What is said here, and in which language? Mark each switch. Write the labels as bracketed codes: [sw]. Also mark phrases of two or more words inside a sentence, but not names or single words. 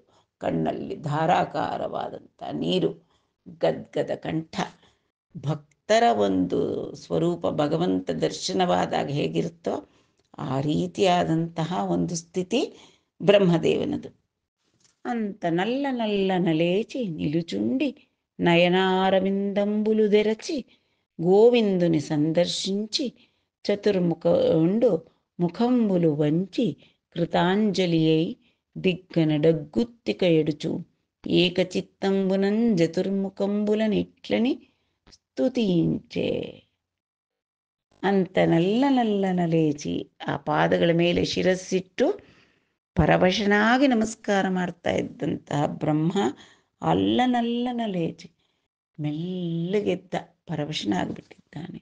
[kn] ಕಣ್ಣಲ್ಲಿ ಧಾರಾಕಾರವಾದಂಥ ನೀರು, ಗದ್ಗದ ಕಂಠ. ಭಕ್ತರ ಒಂದು ಸ್ವರೂಪ ಭಗವಂತ ದರ್ಶನವಾದಾಗ ಹೇಗಿರುತ್ತೋ ಆ ರೀತಿಯಾದಂತಹ ಒಂದು ಸ್ಥಿತಿ ಬ್ರಹ್ಮದೇವನದು. [te] అంత నల్ల నల్ల నలేచి నిలుచుండి నయనారవిందంబులు తెరచి గోవిందుని సందర్శించి చతుర్ముఖండు ముఖంబులు వంచి కృతాంజలి అయి దిగ్గన డగ్గుత్తిక ఎడుచు ఏకచిత్తంబునం చతుర్ముఖంబులనిట్లని ಸ್ತುತಿಂಚೆ. అంత నల్ల నల్లన లేచి [kn] ಆ ಪಾದಗಳ ಮೇಲೆ ಶಿರಸ್ಸಿಟ್ಟು ಪರವಶನಾಗಿ ನಮಸ್ಕಾರ ಮಾಡ್ತಾ ಇದ್ದಂತಹ ಬ್ರಹ್ಮ [te] అల్లనల్లన లేచి [kn] ಮೆಲ್ಲಗೆದ್ದ, ಪರವಶನಾಗಿಬಿಟ್ಟಿದ್ದಾನೆ.